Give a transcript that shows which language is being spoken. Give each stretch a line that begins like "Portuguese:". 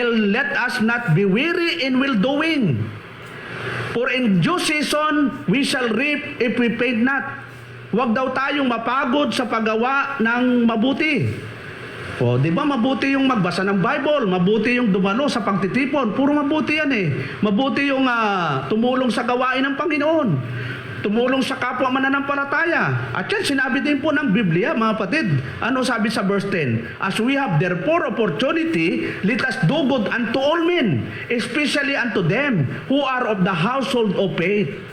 English: Let us not be weary in well-doing. For in due season, we shall reap if we faint not.
Filipino: Huwag daw tayong mapagod sa paggawa ng mabuti. O, di ba mabuti yung magbasa ng Bible, mabuti yung dumalo sa pagtitipon, puro mabuti yan eh. Mabuti yung tumulong sa gawain ng Panginoon. Tumulong sa kapwa mananampalataya. At yan, sinabi din po ng Biblia, mga kapatid. Ano sabi sa verse 10?
English: As we have therefore opportunity, let us do good unto all men, especially unto them who are of the household of faith.